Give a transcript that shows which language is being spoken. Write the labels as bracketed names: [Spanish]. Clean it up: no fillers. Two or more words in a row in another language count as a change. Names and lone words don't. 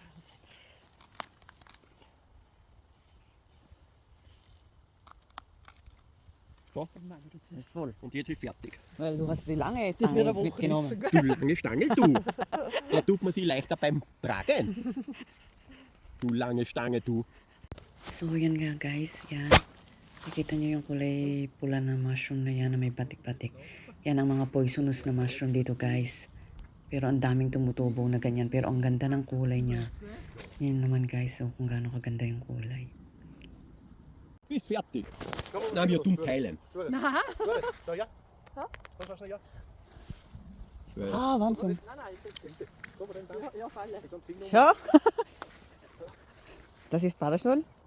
[German] So, Das ist voll. und jetzt ist fertig. Weil du hast die lange wird Stange aber auch mitgenommen. Du lange Stange, du. Da tut man sie leichter beim Tragen. Du lange Stange, du. So, [Filipino] yan nga guys. Yan. Nakita nyo yung kulay pula na mushroom na yan na may batik-batik. Yan ang mga poisonous na mushroom dito guys. Pero ang daming tumutubo na ganyan. Pero ang ganda ng kulay niya. Yan naman guys. So, kung gaano kaganda yung kulay. [German] Ist fertig. Na, wir tun teilen. Na? Ah, Wahnsinn. Ja, Falle. Ja. Das ist Parasol.